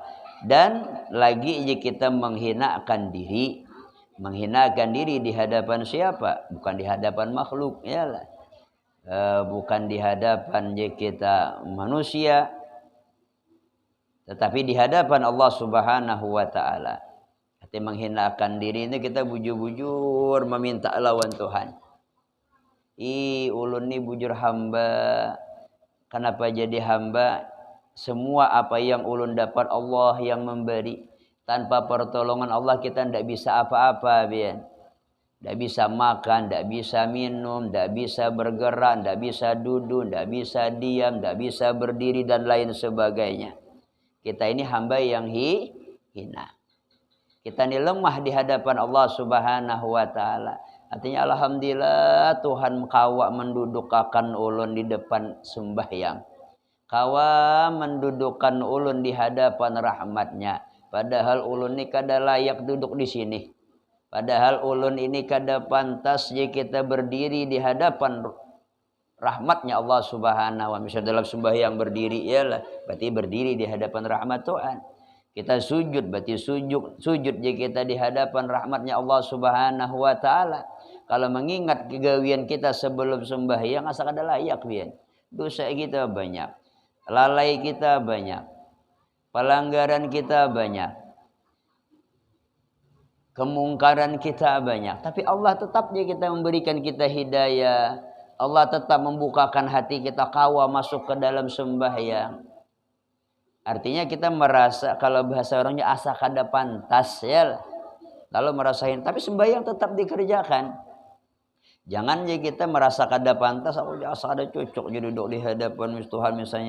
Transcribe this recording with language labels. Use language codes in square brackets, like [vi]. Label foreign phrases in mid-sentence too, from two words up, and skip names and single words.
[id] Dan lagi kita menghinakan diri. Menghinakan diri di hadapan siapa? Bukan di hadapan makhluk ya lah. Bukan di hadapan kita manusia, tetapi di hadapan Allah [ar] Subhanahu wa taala. [bjn] Arti menghinakan diri ini kita bujur-bujur meminta lawan Tuhan. Ulun ni bujur hamba. Kenapa jadi hamba? Semua apa yang ulun dapat Allah yang memberi. [id] Tanpa pertolongan Allah kita tidak bisa apa-apa, bian. Tidak bisa makan, tidak bisa minum, tidak bisa bergerak, tidak bisa duduk, tidak bisa diam, tidak bisa berdiri dan lain sebagainya. Kita ini hamba yang hina. Kita ini lemah di hadapan Allah [ar] Subhanahu wa taala. [bjn] Artinya alhamdulillah Tuhan kawa mendudukkan ulun di depan sembahyang. Kawa mendudukkan ulun di hadapan rahmatnya. Padahal ulun ini kada layak duduk di sini. Padahal ulun ini kada pantas jika kita berdiri di hadapan rahmatnya Allah [ar] Subhanahu wa taala. [id] Misal dalam sembahyang berdiri ialah berarti berdiri di hadapan rahmat Tuhan. Kita sujud berarti sujud jika kita di hadapan rahmatnya Allah [ar] Subhanahu wa taala. [bjn] Kalau mengingat kegawian kita sebelum sembahyang asa kada layak bian. [id] Dosa kita banyak. Lalai kita banyak. Pelanggaran kita banyak. Kemungkaran kita banyak. Tapi Allah tetap dia kita memberikan kita hidayah. Allah tetap membukakan hati kita kawa masuk ke dalam sembahyang. [bjn] Artinya kita merasa kalau bahasa orangnya asa kada pantas ya. [id] Lalu merasain tapi sembahyang tetap dikerjakan. [bjn] Jangan ya kita merasa kada pantas, aku asa kada cocok jadi duduk di hadapan Tuhan misalnya.